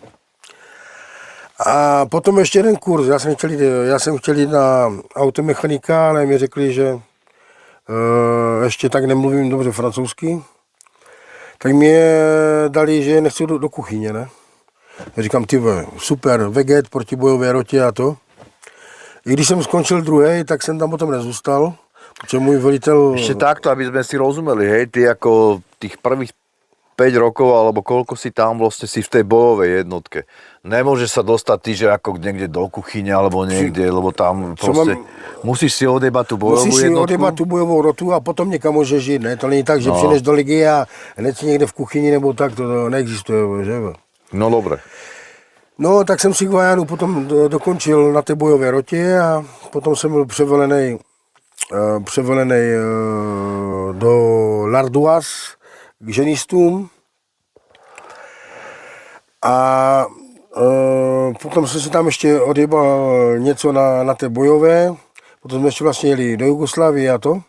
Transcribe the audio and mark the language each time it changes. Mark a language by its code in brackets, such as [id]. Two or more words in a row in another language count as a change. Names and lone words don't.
[cs] A potom ještě jeden kurz, já jsem chtěl jít na automechanika, ale mi řekli, že ještě tak nemluvím dobře francouzsky. Tak mě dali, že nechci do kuchyně, ne? Já říkám, ty super, veget, protibojové rotě a to. I když jsem skončil druhý, tak jsem tam potom nezůstal, protože můj velitel... [sk] Ešte takto, aby sme si rozumeli, hej, ty ako tých prvých 5 rokov, alebo koľko si tam vlastne si v tej bojovej jednotke. Nemôžeš sa dostať ty, že ako niekde do kuchyne, alebo niekde, lebo tam proste musíš si odjebať tú bojovú musíš jednotku. [cs] Musíš si odjebať tú bojovou rotu a potom někam můžeš jít, ne? To není tak, že přijdeš do ligy a hned si někde v kuchyni nebo tak, to neexistuje, že? [sk] No dobre. [cs] No, tak jsem si Guajanu potom dokončil na té bojové rotě a potom jsem byl převelený do Lardoise k ženistům a potom jsem si tam ještě odjebal něco na té bojové, potom jsme ještě vlastně jeli do Jugoslávie a to.